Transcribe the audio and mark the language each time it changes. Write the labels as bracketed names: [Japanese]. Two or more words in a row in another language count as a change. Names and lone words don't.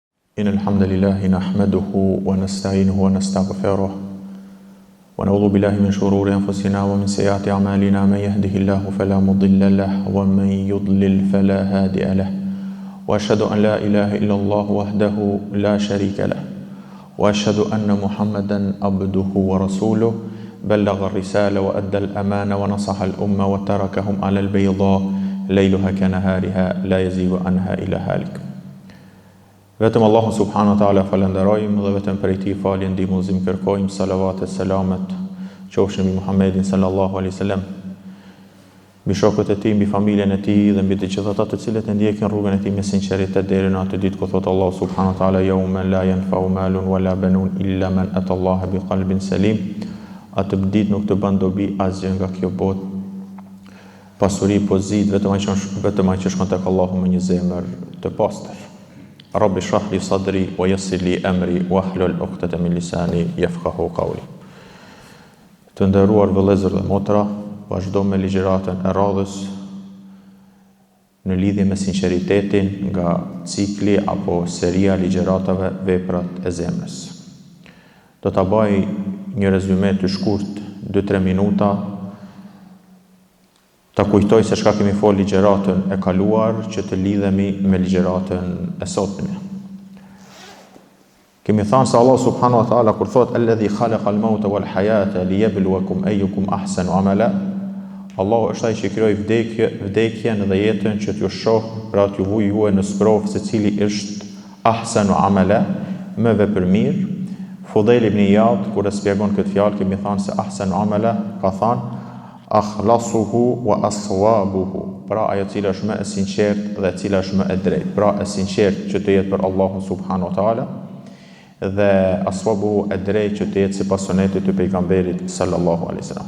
[Arabic] إن الحمد لله نحمده ونستعينه ونستغفره ونعوذ بالله من شرور أنفسنا ومن سيئات أعمالنا من يهده الله فلا مضل له ومن يضلل فلا هادي له وأشهد أن لا إله إلا الله وحده لا شريك له وأشهد أن محمدا عبده ورسوله بلغ الرسالة وأدى الأمانة ونصح الأمة وتركهم على البيضاء ليلها كنهارها لا يزيغ عنها إلا هالك. [Albanian] Vetëm Allahu [Arabic] سبحانه وتعالى [Albanian] falenderojmë dhe vetëm prej tij falje ndihmëzim kërkojmë, salavat e selamet qofshin mbi Muhammedin [Arabic] صلى الله عليه وسلم, [Albanian] mbi shokët e tij, mbi familjen e tij dhe mbi të gjithë ata të cilët e ndjekin rrugën e tij me sinqeritet deri në atë ditë ku thot Allahu [Arabic] سبحانه وتعالى يوم لا ينفع مال ولا بنون إلا من أتى الله بقلب سليم. [Albanian] Atë ditë nuk të bën dobi asgjë nga kjo botë, pasuri, pozitë, vetëm ai që shkon tek Allahu me një zemër të pastër. [Arabic] رب اشرح لي صدري ويسر لي أمري واحلل عقدة من لساني يفقهوا قولي. [Albanian] Të nderuar vëllezër dhe motra, vazhdo me ligjëratën e radhës në lidhje me sinqeritetin nga cikli apo seria ligjëratave veprat e zemrës. Do ta bëj një rezume të shkurt 2-3 minuta. Ta kujtoj se çka kemi folë ligjëratën e kaluar që të lidhemi me ligjëratën e sotme. Kemi thënë se Allah [Arabic] سبحانه وتعالى [Albanian] kur thot [Arabic] الذي خلق الموت والحياة ليبلوكم أيكم أحسن عملا, [Albanian] Allahu është ai që krijoi vdekjen dhe jetën që t'ju shoh, pra t'ju vuj juve në sprovë se cili është [Arabic] أحسن عملا, [Albanian] më vepërmirë. Fudhel ibn Iyad kur e shpjegon këtë fjalë kemi thënë se [Arabic] أحسن عملا [Albanian] ka thënë [Arabic] أخلصه وأصوبه, [Albanian] pra ajo cila është më e sinqertë dhe cila është më e drejtë, pra e sinqertë që të jetë për Allahun [Arabic] سبحانه وتعالى [Albanian] dhe aswabuhu e drejtë që të jetë sipas sunetit të pejgamberit [Arabic] صلى الله عليه وسلم.